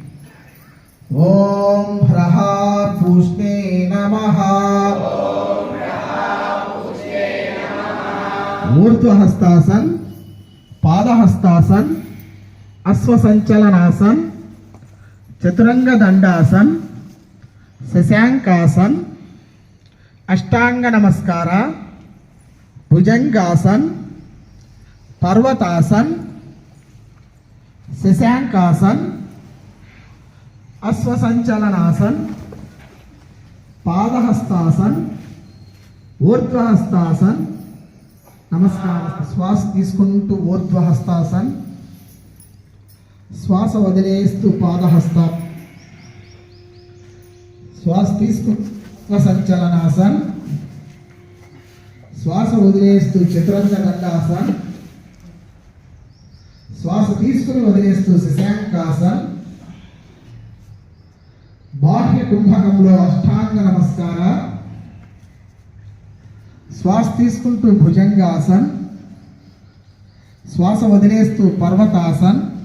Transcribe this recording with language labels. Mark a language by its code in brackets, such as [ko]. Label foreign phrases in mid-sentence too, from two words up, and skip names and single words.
[sa] ओम ह्रः पूष्णे नमः ऊर्ध्वहस्तासन पादहस्तासन अश्वसंचलनासन चतुरंग दंडासन शशांकासन अष्टांग नमस्कार भुजंगासन पर्वतासन शशांकासन अश्वसंचलनासन पादहस्तासन ऊर्ध्वहस्तासन नमस्कार श्वास తీసుకుంటూ ऊर्ध्वहस्तासन श्वास వదిలేస్తూ पादहस्त [te] श्वास తీసుకుంటూ संचलनासन श्वास వదిలేస్తూ చతురంగ దండాసన్ श्वास తీసుకుని వదిలేస్తూ శశాంకాసన్ బాహ్య కుంభకంలో అష్టాంగ నమస్కార श्वास తీసుకుంటూ భుజంగాసన్ श्वास వదిలేస్తూ పర్వతాసన్